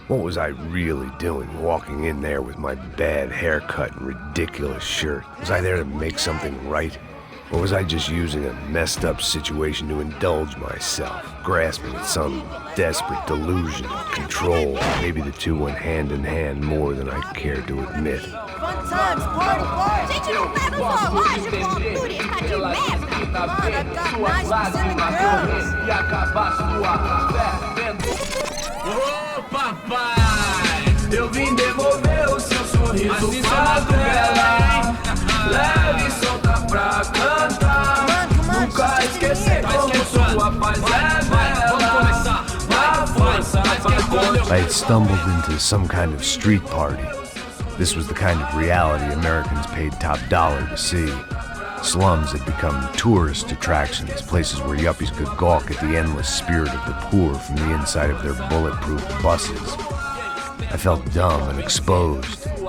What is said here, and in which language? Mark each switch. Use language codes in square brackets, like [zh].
[en] What was I really doing, walking in there with my bad haircut and ridiculous shirt? Was I there to make something right? Or was I just using a messed up situation to indulge myself, grasping at some desperate delusion of control? Maybe the two went hand in hand more than I cared to admit. Fun times, party, party. [pt] Ô, papai, eu vim devolver o seu sorriso pra tela. Leve e solta pra cantar. Nunca esquecer como sua paz é bela. Na força, [en] I had stumbled into some kind of street party. This was the kind of reality Americans paid top dollar to see. Slums had become tourist attractions, places where yuppies could gawk at the endless spirit of the poor from the inside of their bulletproof buses. I felt dumb and exposed,